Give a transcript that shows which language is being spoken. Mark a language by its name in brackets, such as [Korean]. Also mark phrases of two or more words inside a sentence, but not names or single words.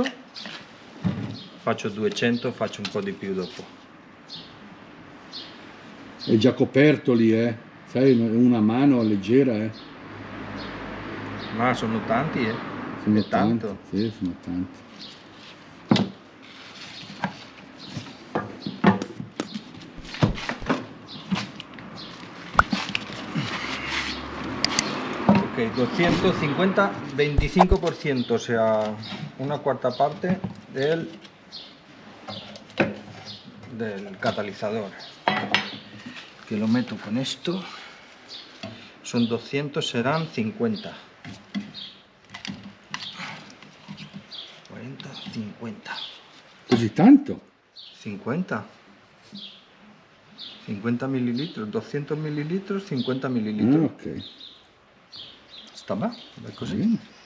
[Italian] Faccio 200, faccio un po' di più dopo. È già coperto lì, sai, una mano leggera, Ma sono tanti, sono È tanto. tanti, sì, sono tanti. [Spanish] Ok, 250, 25%, o sea, una cuarta parte del catalizador. Que lo meto con esto. Son 200, serán 50. 40, 50. [Italian] Così tanto? 50. [Spanish] 50 mililitros, 200 mililitros, 50 mililitros. Ok. [Italian] Sta bene, è così. Bene.